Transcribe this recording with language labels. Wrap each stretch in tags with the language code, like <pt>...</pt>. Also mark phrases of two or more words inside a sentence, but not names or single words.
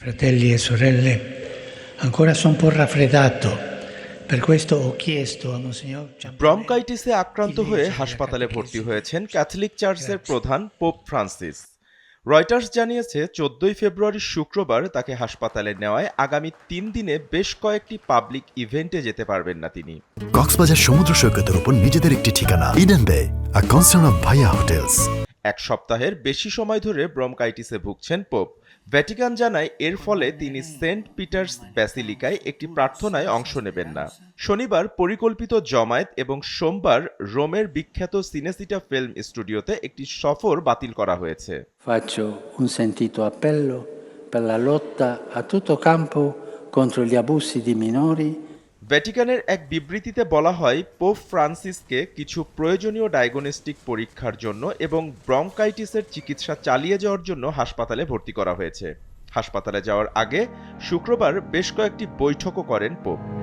<it>Fratelli e sorelle, ancora sono un po' raffreddato. Per questo ho chiesto a Monsignor Ciambellani</it> <bn>ব্রঙ্কাইটিসে</bn> <it>di</it> <bn>আক্রান্ত হয়ে</bn> <it>leggermi la</it> <bn>হাসপাতালে ভর্তি</bn> <it>catechesi.</it> <bn>হয়েছেন ক্যাথলিক চার্চের</bn> <it>Grazie.</it> <bn>প্রধান পোপ ফ্রান্সিস। রয়টার্স জানিয়েছে 14 ফেব্রুয়ারি শুক্রবার তাকে হাসপাতালে নেওয়ায় আগামী 3 দিনে বেশ কয়েকটি পাবলিক ইভেন্টে যেতে পারবেন না তিনি। কক্সবাজার সমুদ্র সৈকতের উপর নিজেদের একটি ঠিকানা, ইডেন বে,</bn> <en>a concern of Bhaiya Hotels.</en> <bn>এক সপ্তাহের বেশি সময় ধরে ব্রঙ্কাইটিসে ভুগছেন পোপ। ভ্যাটিকান জানায় এর ফলে তিনি সেন্ট পিটার্স ব্যাসিলিকায় একটি প্রার্থনায় অংশ নেবেন না। শনিবার পরিকল্পিত জমায়েত এবং সোমবার রোমের বিখ্যাত সিনেসিটা ফিল্ম স্টুডিওতে একটি সফর বাতিল করা হয়েছে।</bn> <it>Faccio un sentito appello per la lotta a tutto campo contro gli abusi di minori.</it> <bn>ভ্যাটিকানের এক বিবৃতিতে বলা হয়, পোপ ফ্রান্সিসকে কিছু প্রয়োজনীয় ডায়াগনস্টিক পরীক্ষার জন্য এবং ব্রঙ্কাইটিসের চিকিৎসা চালিয়ে যাওয়ার জন্য হাসপাতালে ভর্তি করা হয়েছে। হাসপাতালে যাওয়ার আগে শুক্রবার বেশ কয়েকটি বৈঠকও করেন পোপ।</bn>